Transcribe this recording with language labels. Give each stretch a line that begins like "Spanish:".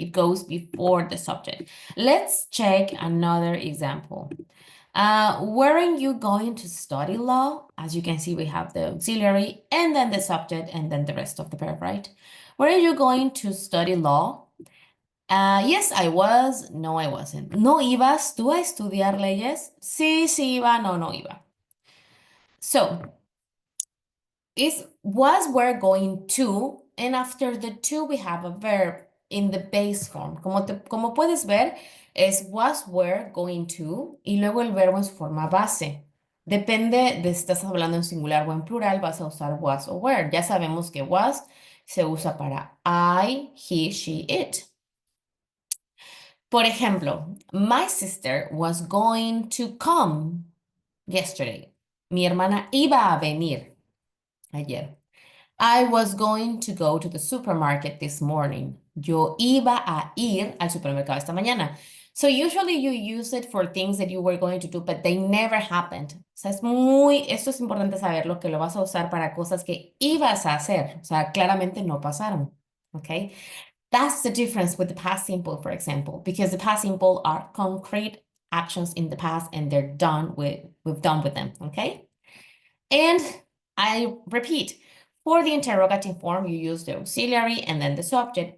English: It goes before the subject. Let's check another example. Weren't you going to study law? As you can see, we have the auxiliary and then the subject and then the rest of the verb, right? Weren't you going to study law? Yes, I was. No, I wasn't.
Spanish: ¿No ibas tú a estudiar leyes? Sí, sí iba. No, no iba.
English: So, was, were, going to, and after the to, we have a verb in the base form.
Spanish: Como puedes ver, es was, were, going to, y luego el verbo en su forma base. Depende de si estás hablando en singular o en plural, vas a usar was o were. Ya sabemos que was se usa para I, he, she, it. Por ejemplo,
English: my sister was going to come yesterday.
Spanish: Mi hermana iba a venir ayer.
English: I was going to go to the supermarket this morning.
Spanish: Yo iba a ir al supermercado esta mañana.
English: So usually you use it for things that you were going to do, but they never happened.
Spanish: O sea, esto es importante saberlo, que lo vas a usar para cosas que ibas a hacer. O sea, claramente no pasaron. Okay?
English: That's the difference with the past simple, for example, because the past simple are concrete actions in the past and we've done with them. Okay? And I repeat, for the interrogative form, you use the auxiliary and then the subject.